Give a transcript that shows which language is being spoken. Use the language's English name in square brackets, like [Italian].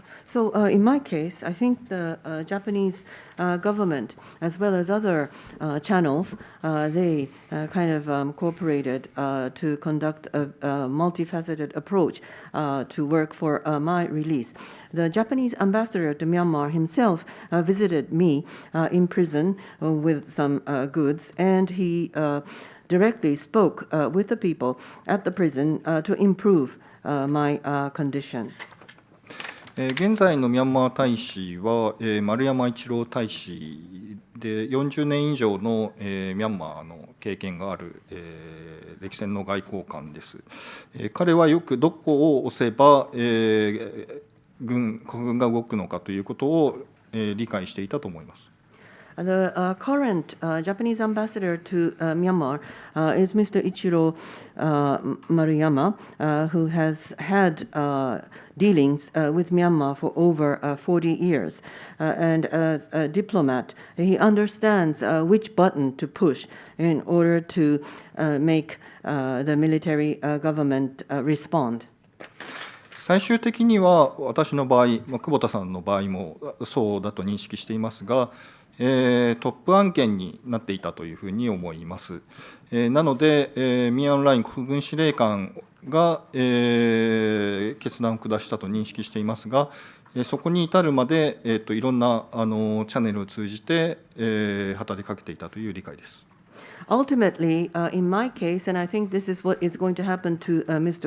[English] So in my case, I think the Japanese government, as well as other channels, they kind of cooperated to conduct a multifaceted approach to work for my release. The Japanese ambassador to Myanmar himself visited me in prison with some goods, and he directly spoke with the people at the prison to improve my condition. [Japanese] 現在のミャンマー大使は丸山一郎大使で40年以上のミャンマーの経験がある歴戦の外交官です。彼はよくどこを押せば国軍が動くのかということを理解していたと思います。 [English] The current Japanese ambassador to Myanmar is Mr. Ichiro Maruyama, who has had dealings with Myanmar for over 40 years. And as a diplomat, he understands which button to push in order to make the military government respond. [Japanese] 最終的には私の場合、久保田さんの場合もそうだと認識していますが、トップ案件になっていたというふうに思います。なので、ミン・アウン・ライン国軍司令官が、決断を下したと認識していますが、そこに至るまで、いろんなチャンネルを通じて、働きかけていたという理解です。 [English] Ultimately, in my case, and I think this is what is going to happen to Mr.